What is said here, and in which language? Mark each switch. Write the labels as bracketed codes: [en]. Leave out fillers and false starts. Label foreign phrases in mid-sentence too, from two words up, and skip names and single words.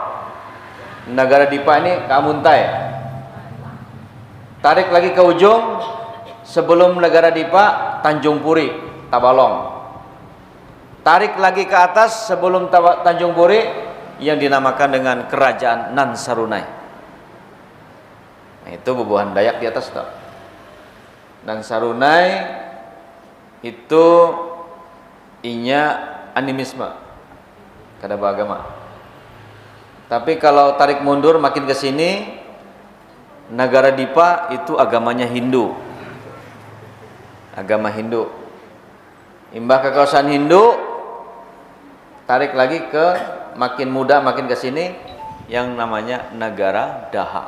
[id] Nagara Dipa ini Kamuntai. Tarik lagi ke ujung, sebelum Nagara Dipa Tanjung Puri, Tabalong. Tarik lagi ke atas sebelum Tanjung Puri yang dinamakan dengan Kerajaan Nan Sarunai. [bjn] Nah, itu bubuhan Dayak di atas tuh. Nan Sarunai itu inya animisme, kada beragama. [id] Tapi kalau tarik mundur makin ke sini, Nagara Dipa itu agamanya Hindu. Agama Hindu. Imbah kekuasaan Hindu, tarik lagi ke makin muda makin ke sini yang namanya negara Daha.